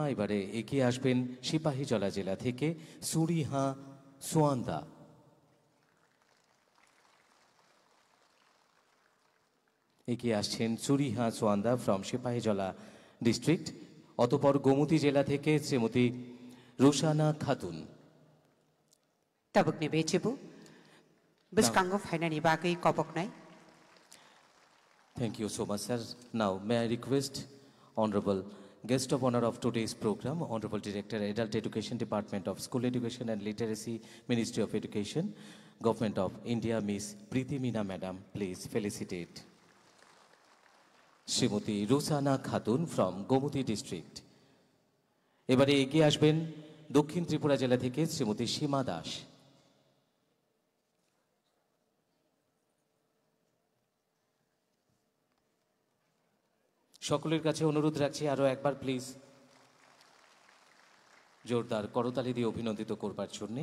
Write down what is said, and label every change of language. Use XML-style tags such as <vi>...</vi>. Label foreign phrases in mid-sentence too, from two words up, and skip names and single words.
<bn>এবারে এগিয়ে আসবেন সিপাহীজলা জেলা থেকে সুরিহা সোয়ান্দা। এগিয়ে আসছেন সুরিহা সোয়ান্দা</bn> <en>from Sipahijala district.</en> <bn>অতপর গোমতী জেলা থেকে শ্রীমতী রোশানা খাতুন।</bn> <trk>Tabuk ni becebu. Biskango fainani bagai kopoknai.</trk> <en>Thank you so much, sir. Now, may I request Honorable Guest of Honor of today's program, Honorable Director, Adult Education Department of School Education and Literacy, Ministry of Education, Government of India, Miss Preeti Meena Madam, please felicitate Srimati Rosana Khatun from Gomuti District.</en> <bn>এবারে এগিয়ে আসবেন দক্ষিণ ত্রিপুরা জেলা থেকে শ্রীমতী সীমা দাস। সকলের কাছে অনুরোধ রাখছি আরো একবার প্লিজ জোরদার করতালি দিয়ে অভিনন্দিত করবার জন্যে।</bn>